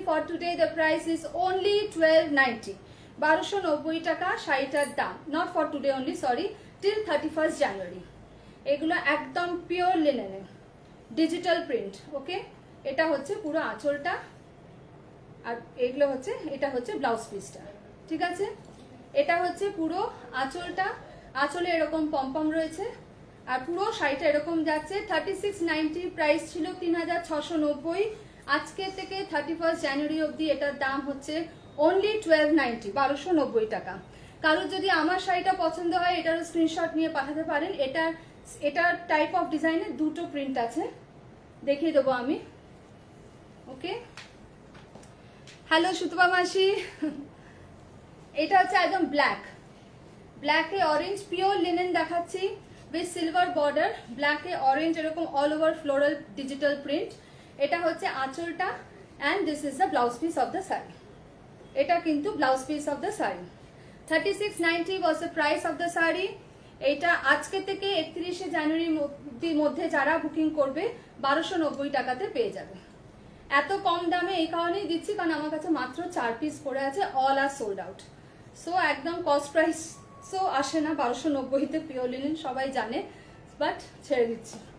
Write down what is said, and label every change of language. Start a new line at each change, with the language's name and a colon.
English: For today the price is only 1290.
Bangla: 1290 টাকা শাড়িটার দাম।
English: Not for today only, sorry, till 31st January.
Bangla: এগুলো একদম পিওর লিনেনে, ডিজিটাল প্রিন্ট। ওকে, এটা হচ্ছে পুরো আঁচলটা, আর এগুলো হচ্ছে, এটা হচ্ছে ব্লাউজ পিসটা, ঠিক আছে? এটা হচ্ছে পুরো আঁচলটা, আঁচলে এরকম পম্পম রয়েছে, আর পুরো শাড়িটা এরকম যাচ্ছে। 3690 প্রাইস ছিল 3690। আজকে থেকে 31st জানুয়ারি অবধি এটার দাম হচ্ছে অনলি 1290, 1290 টাকা। কারোর যদি আমার শাড়িটা পছন্দ হয় এটারও স্ক্রিনশট নিয়ে পাঠাতে পারেন। এটার টাইপ অফ ডিজাইনের দুটো প্রিন্ট আছে, দেখিয়ে দেবো আমি। ওকে, হ্যালো সুতপা মাসি। এটা হচ্ছে একদম ব্ল্যাক, ব্ল্যাকে অরেঞ্জ, পিওর লিনেন দেখাচ্ছি
English: with silver border,
Bangla: black A orange এরকম all over floral digital print. এটা হচ্ছে আঁচলটা,
English: and this is the blouse piece of the saree.
Bangla: এটা কিন্তু blouse piece of the sari.
English: 3690 was the price of the saree.
Bangla: এটা আজকে থেকে 31শে জানুয়ারির মধ্যে যারা বুকিং করবে 1290 টাকাতে পেয়ে যাবে। এত কম দামে এই কারণেই দিচ্ছি কারণ আমার কাছে মাত্র 4 পিস পড়ে আছে, all are sold out. So একদম কস্ট প্রাইস সো আসে না 1290তে পিওর লিনেন, সবাই জানে। বাট ছেড়ে দিচ্ছি।